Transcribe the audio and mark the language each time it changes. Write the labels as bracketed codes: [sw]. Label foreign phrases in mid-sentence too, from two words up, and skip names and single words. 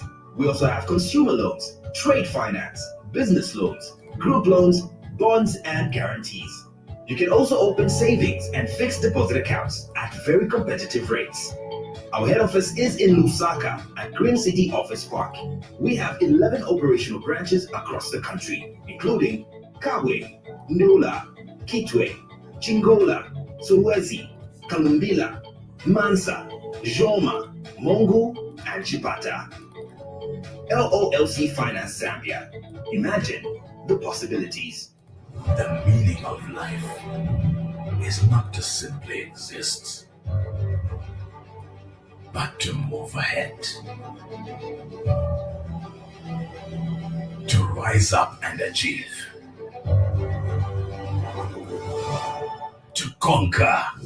[en] We also have consumer loans, trade finance, business loans, group loans, bonds, and guarantees. You can also open savings and fixed deposit accounts at very competitive rates. Our head office is in Lusaka at Green City Office Park. We have 11 operational branches across the country, including Kabwe, Ndula, Kitwe, Chingola, Solwezi, Kalumbila, Mansa, Joma, Mongu, and Chipata. LOLC Finance Zambia. Imagine the possibilities. The meaning of life is not to simply exist, but to move ahead, to rise up and achieve, to conquer.